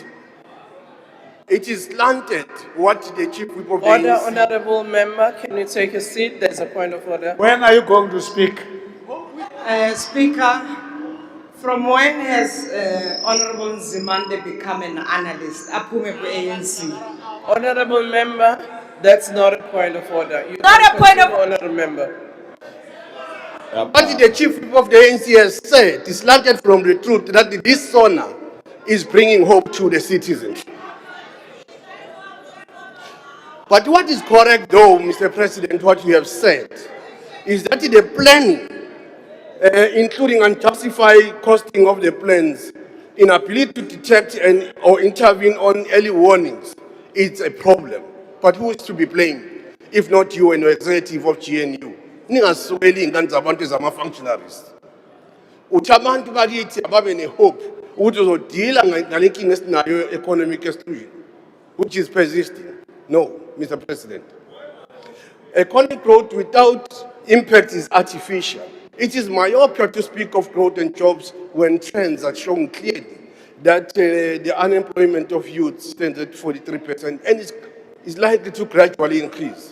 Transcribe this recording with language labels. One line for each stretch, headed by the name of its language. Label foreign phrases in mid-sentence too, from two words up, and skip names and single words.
English: It is slanted what the Chief Whip of the Order, ANC. Honorable Member, can you take a seat? There's a point of order. When are you going to speak? Speaker, from when has Honorable Nzimande become an analyst?
Zulu: Aphume ku-ANC.
English: Honorable Member, that's not a point of order. You Not can a point of- continue, Honorable Member. What the Chief Whip of the ANC has said is slanted from the truth that this SONA is bringing hope to the citizens. But what is correct though, Mr. President, what you have said, is that the planning, including unjustified costing of the plans, inability to detect or intervene on early warnings, it's a problem. But who is to be blamed, if not you and your executive of GNU?
Zulu: Ningasweli ingane zabantu ezama-functionaries. Uthi abantu bakithi ababe ne-hope ukuthi uzodila ngale nkinga esinayo
English: economic exclusion, which is persisting. No, Mr. President. Economic growth without impact is artificial. It is myopia to speak of growth and jobs when trends are showing clearly that the unemployment of youth stands at 43% and is likely to gradually increase.